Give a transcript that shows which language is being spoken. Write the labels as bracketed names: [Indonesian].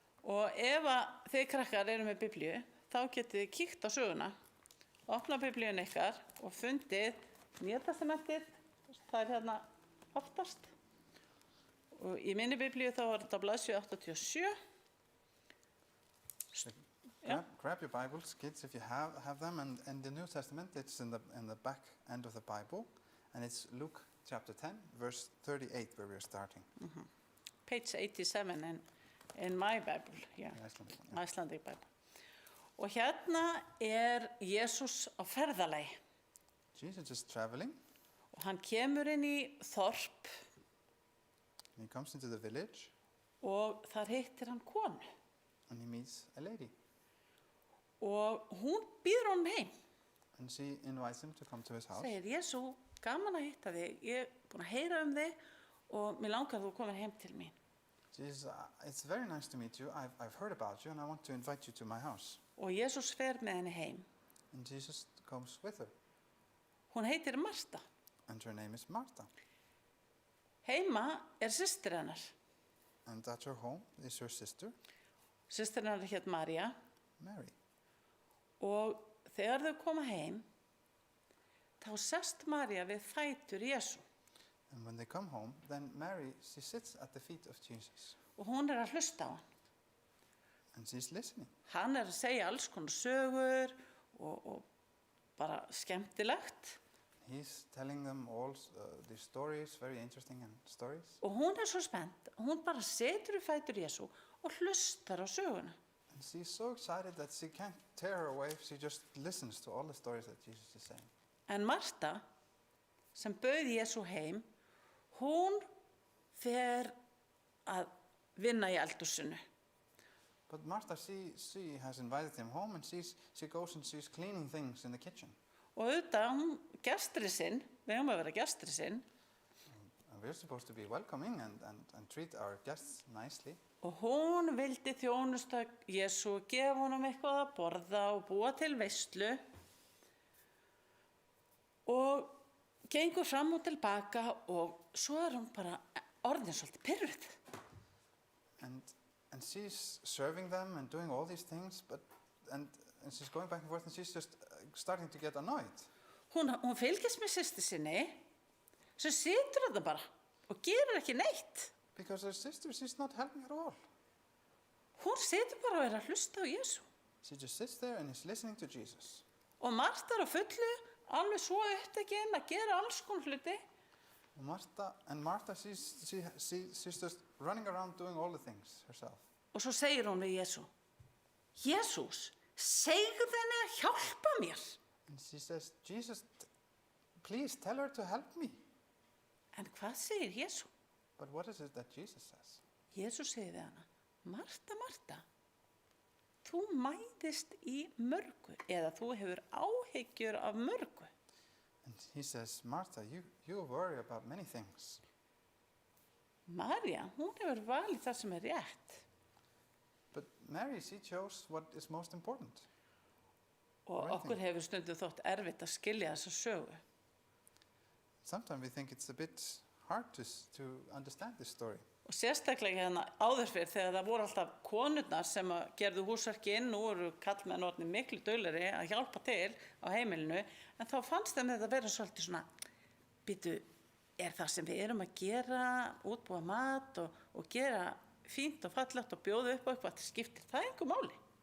[Icelandic] Og ef að þið krakkar eru með biblíu, þá getið þið kíkt á söguna, opnað biblíun ykkar og fundið Nýja testamentið, það er hérna oftast. Og í minni biblíu þá er þetta blaðsíðu 87. [English] Grab your Bibles, kids, if you have them. And in the New Testament, it's in the back end of the Bible. And it's Luke chapter 10, verse 38, where we're starting. Page 87 in my Bible, yeah. The Icelandic one, yeah. Icelandic Bible. [Icelandic] Og hérna er Jesús á ferðalagi. [English] Jesus is traveling. [Icelandic] Og hann kemur inn í þorp [English] And he comes into the village. [Icelandic] og þar hittir hann konu. [English] And he meets a lady. [Icelandic] Og hún býður honum heim. [English] And she invites him to come to his house. [Icelandic] Segir, Jesú, gaman að hitta þig. Ég er búin að heyra þig og mér langar að þú komir heim til mín. [English] Jesus, it's very nice to meet you. I've heard about you and I want to invite you to my house. [Icelandic] Og Jesús fer með henni heim. [English] And Jesus comes with her. [Icelandic] Hún heitir Marta. [English] And her name is Martha. [Icelandic] Heima er systir hennar. [English] And at her home is her sister, [Icelandic] Systir hennar hét María. [English] Mary. [Icelandic] Og þegar þau koma heim, þá sest María við fætur Jesú. [English] And when they come home, then Mary, she sits at the feet of Jesus. [Icelandic] Og hún er að hlusta á hann. [English] And she's listening. [Icelandic] Hann er að segja alls konar sögur og bara skemmtilegt. [English] He's telling them all these stories, very interesting stories. [Icelandic] Og hún er svo spennt. Hún bara setur í fætur Jesú og hlustar á söguna. [English] And she's so excited that she can't tear her away. She just listens to all the stories that Jesus is saying. [Icelandic] En Marta, sem bauð Jesú heim, hún fer að vinna í eldhúsinu. [English] But Martha, she has invited him home and she goes and she's cleaning things in the kitchen. [Icelandic] Og auðvitað, hún gesturinn sinn, við höfum að vera gesturinn sinn, [English] And we're supposed to be welcoming and treat our guests nicely. [Icelandic] og hún vildi þjónusta Jesú, gefa honum eitthvað að borða og búa til veislu. Og gengur fram og tilbaka og svo er hún bara orðin svolítið pirruð. [English] And she's serving them and doing all these things, and she's going back and forth and she's just starting to get annoyed. [Icelandic] Hún fylgist með systur sinni, sem situr þetta bara og gerir ekki neitt. [English] Because her sister, she's not helping at all. [Icelandic] Hún situr bara og er að hlusta á Jesú. [English] She just sits there and is listening to Jesus. [Icelandic] Og Marta er á fullu, alveg svo upptekin að gera alls konar hluti. [English] And Martha, she's just running around doing all the things herself. [Icelandic] Og svo segir hún við Jesú, Jesús, segðu henni að hjálpa mér. [English] And she says, Jesus, please tell her to help me. [Icelandic] En hvað segir Jesú? [English] But what is it that Jesus says? [Icelandic] Jesú segir við hana, Marta, Marta, þú mæðist í mörgu, eða þú hefur áhyggjur af mörgu. [English] And he says, Martha, you worry about many things. [Icelandic] María, hún hefur valið það sem er rétt. [English] But Mary, she chose what is most important. [Icelandic] Og okkur hefur stundum þótt erfitt að skilja þessa sögu. [English] Sometimes we think it's a bit hard to understand this story. [Icelandic] Og sérstaklega hérna áður fyrr þegar það voru alltaf konurnar sem gerðu húsverki inn, nú eru karlmenn orðnir miklu duglegri að hjálpa til á heimilinu, en þá fannst þeim þetta vera svolítið svona, býtu, er það sem við erum að gera, útbúa mat og gera fínt og fallegt og bjóða upp á eitthvað, skiptir það engu máli.